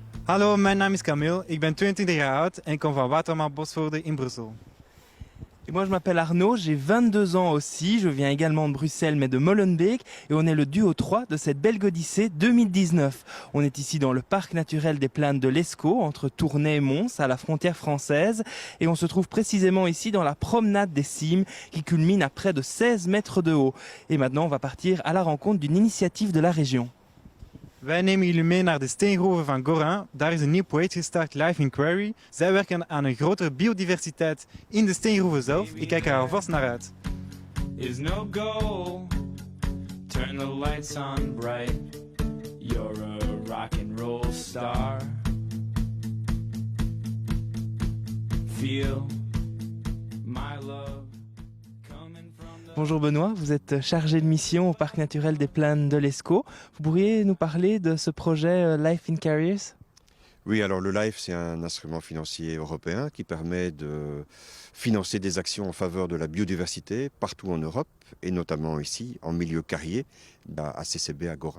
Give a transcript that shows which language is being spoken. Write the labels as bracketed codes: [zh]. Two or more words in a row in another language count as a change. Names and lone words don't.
[nl] Hallo, mijn naam is Camille, ik ben 22 jaar oud en ik kom van Watermaal Bosvoorde in Brussel. [fr] Et moi je m'appelle Arnaud, j'ai 22 ans aussi, je viens également de Bruxelles mais de Molenbeek et on est le duo 3 de cette belle Odyssée 2019. On est ici dans le parc naturel des plaines de l'Escaut, entre Tournai et Mons, à la frontière française, et on se trouve précisément ici dans la promenade des cimes qui culmine à près de 16 mètres de haut. Et maintenant on va partir à la rencontre d'une initiative de la région. [nl] Wij nemen jullie mee naar de steengroeven van Gorin. Daar is een nieuw project gestart, Life in Quarry. Zij werken aan een grotere biodiversiteit in de steengroeven zelf. Ik kijk er alvast naar uit. [en] Is no goal. Turn the lights on bright. You're a rock and roll star. Feel my love. [fr] Bonjour Benoît, vous êtes chargé de mission au parc naturel des plaines de l'Escaut. Vous pourriez nous parler de ce projet Life in Carriers ? Oui, alors le LIFE, c'est un instrument financier européen qui permet de financer des actions en faveur de la biodiversité partout en Europe et notamment ici en milieu carrier, à CCB à Gorin.